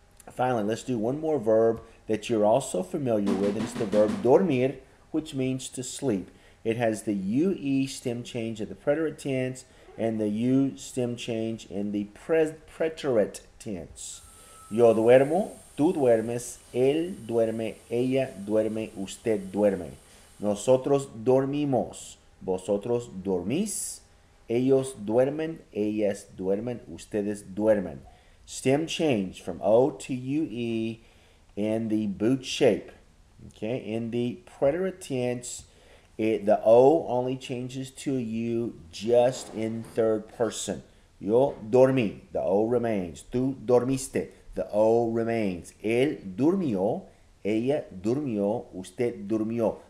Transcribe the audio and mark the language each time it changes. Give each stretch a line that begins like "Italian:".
English: Finally, let's do one more verb that you're also familiar with, and it's the verb dormir, which means to sleep. It has the UE stem change in the preterite tense and the U stem change in the preterite tense.
Spanish: Yo duermo, tú duermes, él duerme, ella duerme, usted duerme. Nosotros dormimos, vosotros dormís, ellos duermen, ellas duermen, ustedes duermen.
English: Stem change from O to UE in the boot shape. Okay, in the preterite tense, the O only changes to a U just in third person.
Spanish: Yo dormí,
English: the O remains.
Spanish: Tú dormiste,
English: the O remains.
Spanish: Él durmió, ella durmió, usted durmió.